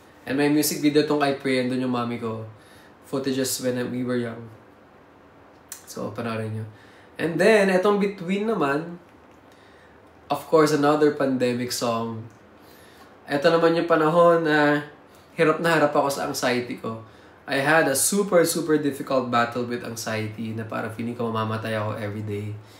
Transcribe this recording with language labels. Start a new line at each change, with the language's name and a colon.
English: And may music video tong I Pray, and
Filipino: doon yung mami ko.
English: Footages when we were young. So,
Filipino: panoorin nyo.
English: And then, etong Between naman, of course, another pandemic song.
Filipino: Ito naman yung panahon na hirap na harap ako sa anxiety ko.
English: I had a super, super difficult battle with anxiety
Filipino: na parang feeling ko mamamatay ako
English: everyday.